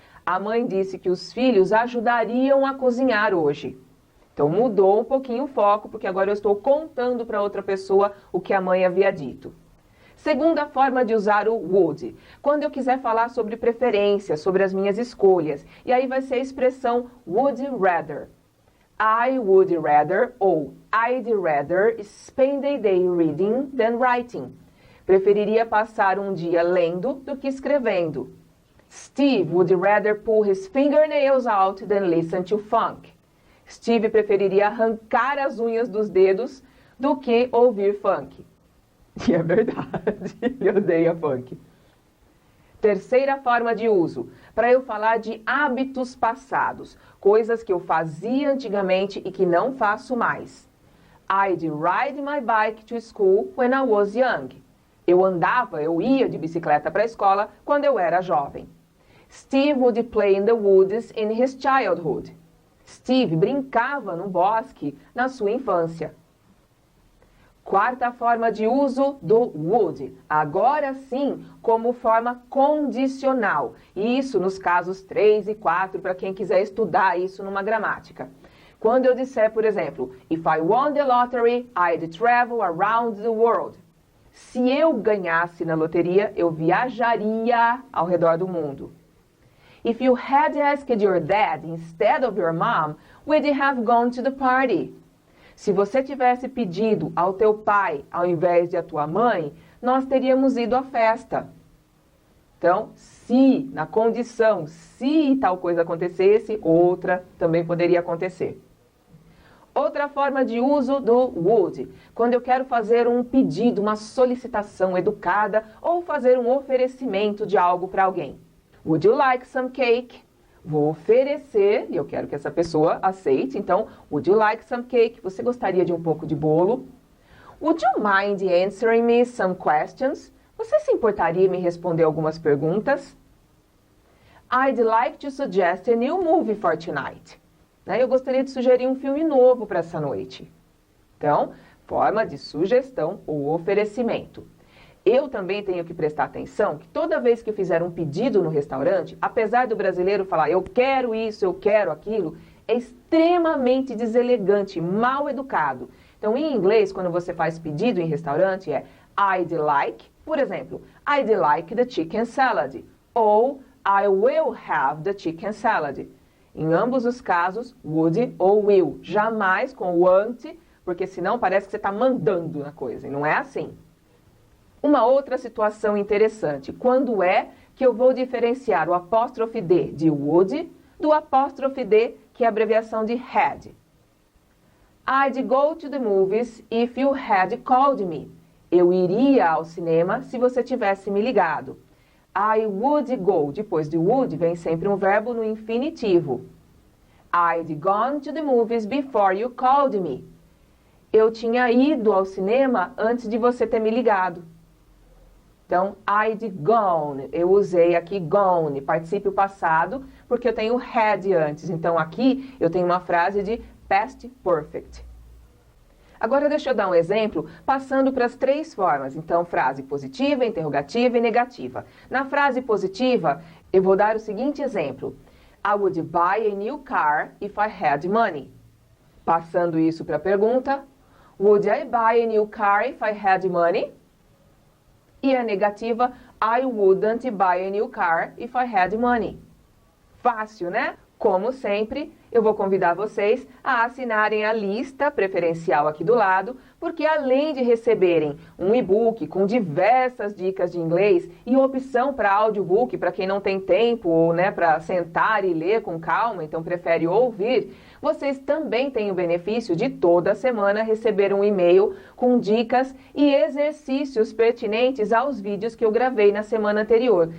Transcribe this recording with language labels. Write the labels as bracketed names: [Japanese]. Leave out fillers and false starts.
[Portuguese] A mãe disse que os filhos ajudariam a cozinhar hoje. Então mudou um pouquinho o foco, porque agora eu estou contando para outra pessoa o que a mãe havia dito. Segunda forma de usar o would, quando eu quiser falar sobre preferências, sobre as minhas escolhas. E aí vai ser a expressão would rather. [English] I would rather ou I'd rather spend a day reading than writing. [Portuguese] Preferiria passar um dia lendo do que escrevendo. [English] Steve would rather pull his fingernails out than listen to funk. [Portuguese] Steve preferiria arrancar as unhas dos dedos do que ouvir funk. E é verdade, eu odeio funk. Terceira forma de uso, para eu falar de hábitos passados, coisas que eu fazia antigamente e que não faço mais. [English] I'd ride my bike to school when I was young. [Portuguese] Eu ia de bicicleta para a escola quando eu era jovem. [English] Steve would play in the woods in his childhood. [Portuguese] Steve brincava no bosque na sua infância. Quarta forma de uso do would, agora sim como forma condicional. Isso nos casos 3 e 4, para quem quiser estudar isso numa gramática. Quando eu disser, por exemplo, [English] if I won the lottery, I'd travel around the world. [Portuguese] Se eu ganhasse na loteria, eu viajaria ao redor do mundo. [English] If you had asked your dad instead of your mom, would you have gone to the party? [Portuguese] Se você tivesse pedido ao teu pai, ao invés de a tua mãe, nós teríamos ido à festa. Então, se, na condição, se tal coisa acontecesse, outra também poderia acontecer. Outra forma de uso do would, quando eu quero fazer um pedido, uma solicitação educada ou fazer um oferecimento de algo para alguém. [English] Would you like some cake? [Portuguese] Vou oferecer, e eu quero que essa pessoa aceite, então, [English] would you like some cake? [Portuguese] Você gostaria de um pouco de bolo? [English] Would you mind answering me some questions? [Portuguese] Você se importaria em me responder algumas perguntas? [English] I'd like to suggest a new movie for tonight. [Portuguese] Eu gostaria de sugerir um filme novo para essa noite. Então, forma de sugestão ou oferecimento. Eu também tenho que prestar atenção que toda vez que eu fizer um pedido no restaurante, apesar do brasileiro falar eu quero isso, eu quero aquilo, é extremamente deselegante, mal educado. Então, em inglês, quando você faz pedido em restaurante, é I'd like, por exemplo, [English] I'd like the chicken salad, [Portuguese] ou [English] I will have the chicken salad. [Portuguese] Em ambos os casos, would ou will, jamais com want, porque senão parece que você está mandando na coisa, e não é assim. Uma outra situação interessante, quando é que eu vou diferenciar o apóstrofe D de would do apóstrofe D, que é a abreviação de had. [English] I'd go to the movies if you had called me. [Portuguese] Eu iria ao cinema se você tivesse me ligado. [English] I would go, [Portuguese] depois de would vem sempre um verbo no infinitivo. [English] I'd gone to the movies before you called me. [Portuguese] Eu tinha ido ao cinema antes de você ter me ligado. Então, I'd gone, eu usei aqui gone, particípio passado, porque eu tenho had antes. Então, aqui eu tenho uma frase de past perfect. Agora, deixa eu dar um exemplo, passando para as três formas. Então, frase positiva, interrogativa e negativa. Na frase positiva, eu vou dar o seguinte exemplo. [English] I would buy a new car if I had money. [Portuguese] Passando isso para a pergunta, [English] would I buy a new car if I had money? [Portuguese] E a negativa, [English] I wouldn't buy a new car if I had money. [Portuguese] Fácil, né? Como sempre, eu vou convidar vocês a assinarem a lista preferencial aqui do lado, porque além de receberem um e-book com diversas dicas de inglês e opção para audiobook para quem não tem tempo ou para sentar e ler com calma, então prefere ouvir, vocês também têm o benefício de toda semana receber um e-mail com dicas e exercícios pertinentes aos vídeos que eu gravei na semana anterior.